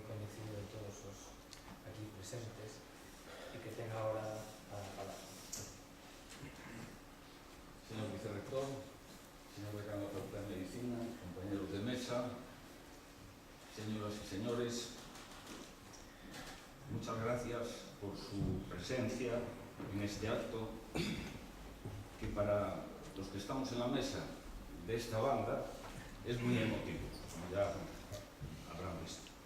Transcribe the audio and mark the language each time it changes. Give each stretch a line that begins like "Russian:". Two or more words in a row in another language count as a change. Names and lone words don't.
Galician: coñecido de todos os aquí presentes, e que ten agora a palabra.
Spanish: Señor vicerrector, señor decano da Facultad de Medicina, compañeros de mesa, señoras y señores, muchas gracias por su presencia en este acto que para los que estamos en la mesa de esta banda es muy emotivo, como ya habrán visto.